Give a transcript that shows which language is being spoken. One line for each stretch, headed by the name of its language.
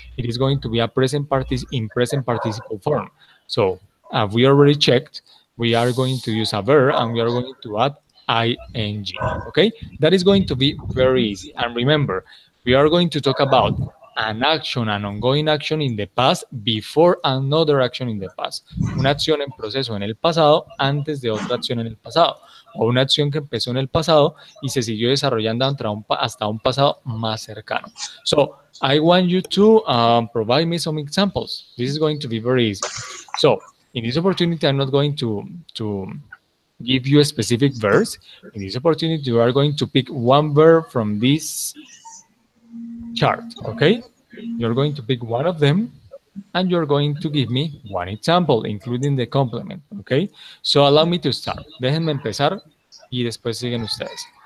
English: It is going to be a in present participle form. So we already checked. We are going to use a verb and we are going to add ing. Okay. That is going to be very easy. And remember, we are going to talk about an action, an ongoing action in the past before another action in the past.
Spanish: Una acción en proceso en el pasado antes de otra acción en el pasado. O una acción que empezó en el pasado y se siguió desarrollando hasta un pasado más cercano.
English: So, I want you to provide me some examples. This is going to be very easy. So, in this opportunity, I'm not going to give you a specific verse. In this opportunity, you are going to pick one verb from this chart, okay? You're going to pick one of them and you're going to give me one example, including the complement, okay? So allow me to start.
Spanish: Déjenme empezar y después siguen ustedes.